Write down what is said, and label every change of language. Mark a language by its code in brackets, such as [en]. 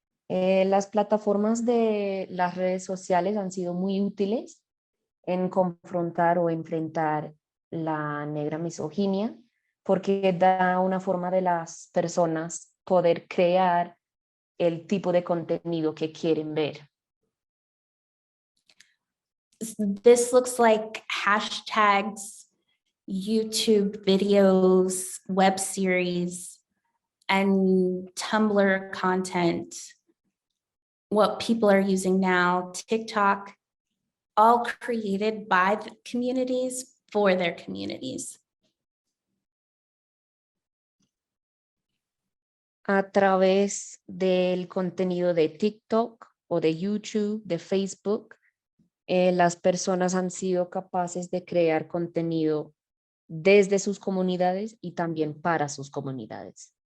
[es] Las plataformas de las redes sociales han sido muy útiles en confrontar o enfrentar la negra misoginia, porque da una forma de las personas poder crear el tipo de contenido que quieren ver. [en] This looks like hashtags, YouTube videos, web series, and Tumblr content, what people are using now, TikTok, all created by the communities for their communities. [es] A través del contenido de TikTok o de YouTube, de Facebook, las personas han sido capaces de crear contenido desde sus comunidades y también para sus comunidades.